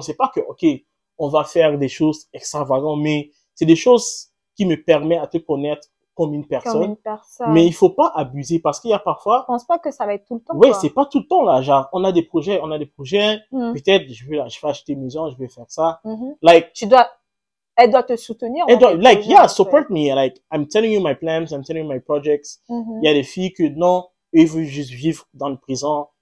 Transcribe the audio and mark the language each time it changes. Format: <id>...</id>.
<fr>C'est pas que, ok, on va faire des choses extravagantes, mais c'est des choses qui me permettent à te connaître comme une personne. Mais il faut pas abuser parce qu'il y a parfois. Je pense pas que ça va être tout le temps. Oui, c'est pas tout le temps là. Genre, on a des projets. Peut-être, je vais acheter une maison, je vais faire ça.</fr> <en>Like,</en> <fr>elle doit te soutenir.</fr> <en>Support me. Like, I'm telling you my plans, I'm telling you my projects.</en> <fr>Il y a des filles que non, eux veulent juste vivre dans le présent.</fr>